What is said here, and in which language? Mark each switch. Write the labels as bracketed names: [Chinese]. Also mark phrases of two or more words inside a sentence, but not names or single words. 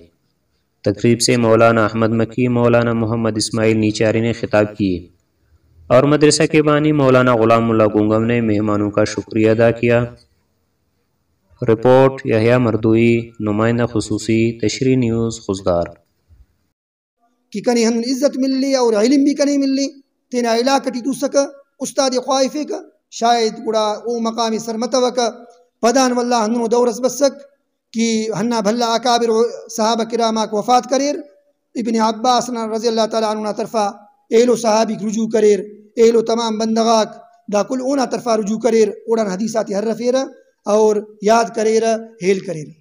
[Urdu] تقریب سے مولانا احمد مکی، مولانا محمد اسماعیل نیچاری نے خطاب کیے اور مدرسہ کے بانی مولانا غلام اللہ گنگم نے مہمانوں کا شکریہ ادا کیا۔ رپورٹ یحییٰ مردوئی، نمائندہ خصوصی، تشریح نیوز خضدار۔ [Brahui] کہ کنی ہم عزت مل لی اور علم بھی کنی مل لی تینا علاقہ ٹی تو سکا استاد خوائفے کا شاید گڑا او مقامی سرمتوہ کا پدان واللہ ہنو دورس بسک کہ ہنہ بھلا اکابر صحابہ کرامہ کو وفات کریر ابن عباس [Arabic] رضی اللہ تعالیٰ عنہ [Brahui] طرفہ ایلو صحابی رجوع کریر ایلو تمام بندغاک دا کل اونا طرفہ رجوع کریر اوڑان حدیثاتی ہر رفیر اور یاد کریر ہیل کریر۔